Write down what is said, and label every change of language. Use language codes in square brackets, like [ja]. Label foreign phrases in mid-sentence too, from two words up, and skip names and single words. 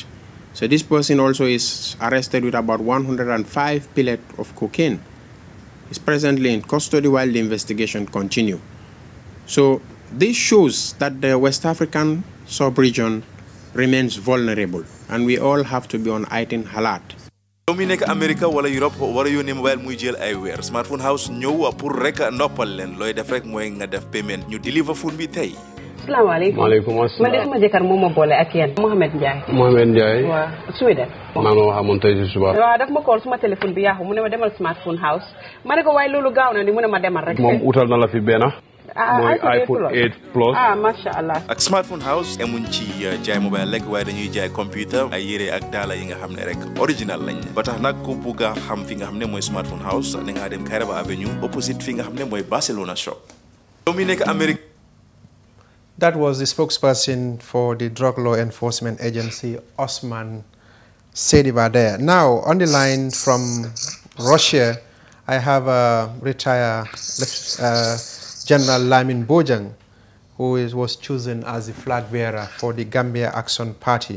[en] So this person also is arrested with about 105 pellets of cocaine. He's presently in custody while the investigation continues. So this shows that the West African sub-region remains vulnerable, and we all have to be on heightened alert. [wo] Dominique America wala Europe wala yone mobile muy jël ay weer Smartphone House ñëw pour rek noppal leen looy def rek mooy nga def payment ñu [en] deliver phone [wo] bi tey. [ar] Assalamualaikum. Waalaikumsalam. [wo] Man de sama jëkkër moo ma boole ak yéen Mohamed Ndiaye. Mohamed Ndiaye. waaw Sweden. maa ma waxamoon tey si suba. waaw daf ma call suma téléphone bi yaaxu mu ne ma demal Smartphone House ma ne ko waaye loolu gaaw na ni mu ne ma demal rek. moom utal na la fi benn. mooy iPhone 8 Plus. [ar] masha Allah. [wo] ak Smartphone House emuñ ci jaay mobile rek waaye dañuy jaay computer ay yére ak daala yi nga xam ne rek original lañ ba tax nag ku bugg a xam fi nga xam ne mooy Smartphone House da ngaa dem Kairaba Avenue opposite fi nga xam ne mooy Barcelona shop. Dominique America. [en] That was the spokesperson for the Drug Law Enforcement Agency, Osman Sediba there. Now, on the line from Russia, I have a retired General Lamin Bojang, who was chosen as the flag bearer for the Gambia Action Party.